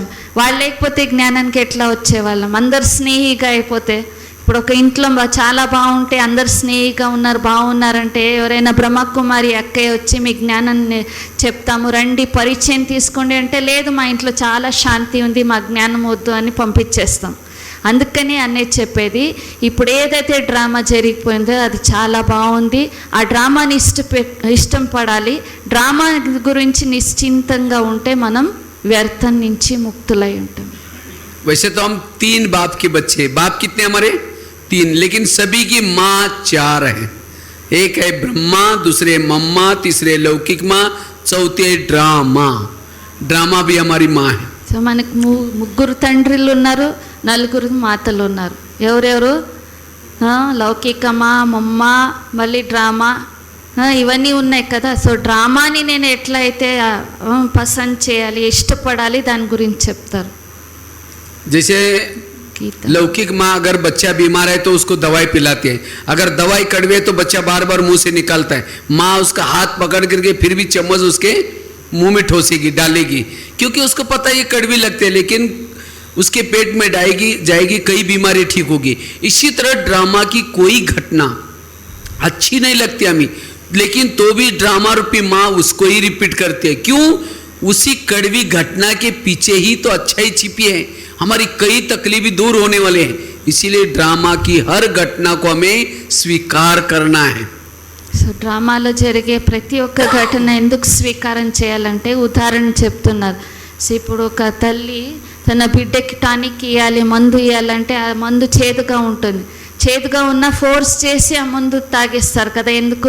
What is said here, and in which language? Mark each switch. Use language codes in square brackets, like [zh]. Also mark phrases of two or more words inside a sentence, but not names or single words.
[te] వాళ్ళు లేకపోతే జ్ఞానానికి ఎట్లా వచ్చేవాళ్ళం? అందరు స్నేహిగా అయిపోతే, ఇప్పుడు ఒక ఇంట్లో చాలా బాగుంటే అందరు స్నేహిగా ఉన్నారు, బాగున్నారంటే ఎవరైనా బ్రహ్మకుమారి అక్కయ్య వచ్చి మీ జ్ఞానాన్ని చెప్తాము రండి పరిచయం తీసుకోండి అంటే, లేదు మా ఇంట్లో చాలా శాంతి ఉంది, మా జ్ఞానం వద్దు అని పంపించేస్తాం. అందుకని అన్నయ్య చెప్పేది, ఇప్పుడు ఏదైతే డ్రామా జరిగిపోయిందో అది చాలా బాగుంది, ఆ డ్రామాని ఇష్టం పడాలి. డ్రామా గురించి నిశ్చింతంగా ఉంటే మనం వ్యర్థం నుంచి ముక్తులై ఉంటాం. [hi] वैसे तो हम 3 बाप के बच्चे, बाप कितने हमारे 3, लेकिन सभी की माँ 4 है। एक है ब्रह्मा, दूसरे मम्मा, तीसरे लौकिक माँ, चौथे ड्रामा। ड्रामा भी हमारी माँ है। [te] సో మనకు ముగ్గురు తండ్రులు ఉన్నారు, నలుగురు మాతలు ఉన్నారు. ఎవరెవరు? లౌకికమా, మమ్మ, మళ్ళీ డ్రామా, ఇవన్నీ ఉన్నాయి కదా. సో డ్రామాని నేను ఎట్లయితే పసంద్ చేయాలి, ఇష్టపడాలి, దాని గురించి చెప్తారు. [hi] जैसे लौकिक माँ अगर बच्चा बीमार है तो उसको दवाई पिलाती है, अगर दवाई कड़वे तो बच्चा बार बार मुंह से निकालता है, माँ उसका हाथ पकड़ करके फिर भी चम्मच उसके मुंह में ठोसेगी, डालेगी, क्योंकि उसको पता है ये कड़वी लगते हैं, लेकिन उसके पेट में जाएगी कई बीमारी ठीक होगी। इसी तरह ड्रामा की कोई घटना अच्छी नहीं लगती हमें, लेकिन तो भी ड्रामा रूपी माँ उसको ही रिपीट करती है। क्यों? उसी कड़वी घटना के पीछे ही तो अच्छा ही छिपी है, हमारी कई तकलीफें दूर होने वाले हैं। इसीलिए ड्रामा की हर घटना को हमें स्वीकार करना है। [te] సో డ్రామాలో జరిగే ప్రతి ఒక్క ఘటన ఎందుకు స్వీకారం చేయాలంటే ఉదాహరణ చెప్తున్నారు. సో ఇప్పుడు ఒక తల్లి తన బిడ్డకి టానిక్ ఇవ్వాలి, మందు ఇవ్వాలంటే ఆ మందు చేదుగా ఉంటుంది. చేదుగా ఉన్న ఫోర్స్ చేసి ఆ మందు తాగేస్తారు కదా, ఎందుకు?